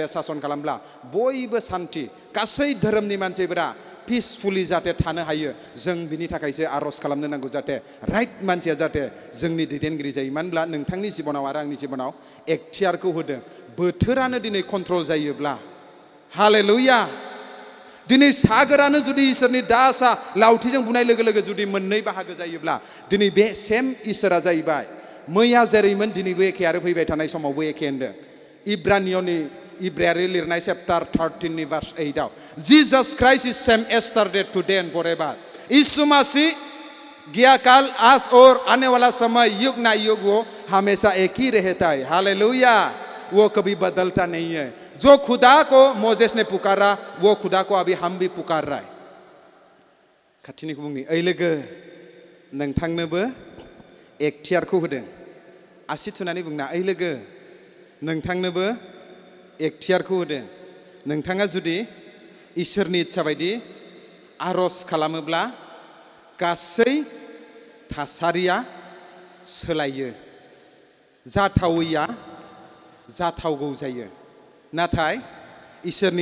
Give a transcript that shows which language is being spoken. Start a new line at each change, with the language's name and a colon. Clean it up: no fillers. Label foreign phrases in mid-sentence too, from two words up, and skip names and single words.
Bodo: सासन खालामब्ला बयबो सान्थि गासै धोरोमनि मानसिफोरा पिसफुलि जाहाथे थानो हायो जों बिनि थाखायसो आरज खालामनो नांगौ जाहाथे राइट मानसिया जाहाथे जोंनि दैदेनगिरि जायो मानो होनब्ला नोंथांनि जिबनाव आरो आंनि जिबनाव एखथियारखौ होदों बोथोरानो दिनै कन्ट्रल जायोब्ला हालेलुया दिनै सागोरानो जुदि इसोरनि दासा लावथिजों बुनाय लोगो लोगो जुदि मोननै बाहागो जायोब्ला दिनै बे सेम इसोरा जाहैबाय मैया जेरैमोन दिनैबो एखे आरो फैबाय थानाय समावबो एखे होनदों इब्रायारि लिरनाय चैप्टार 13 नि भार्स 8 आव
English: Jesus Christ is same yesterday today and forever
Hindi: यीशु मसीह गया काल आज और आने वाला समय युग ना युग वो हमेशा एक ही रहता है हालेलुया वो कभी बदलता नहीं है जो खुदा को मोजेस ने पुकारा वो खुदा को अभी हम भी पुकार रहा है
Bodo: खाथिनिखौ बुंनि ओइ लोगो नोंथांनोबो एखथियारखौ होदों आसि थुनानै बुंना ओइ लोगो नोंथांनोबो एखथियारखौ होदों नोंथाङा जुदि इसोरनि इच्छा बायदि आरज खालामोब्ला गासै थासारिया सोलायो जाथावैया जाथावगौ जायो नाथाय इसोरनि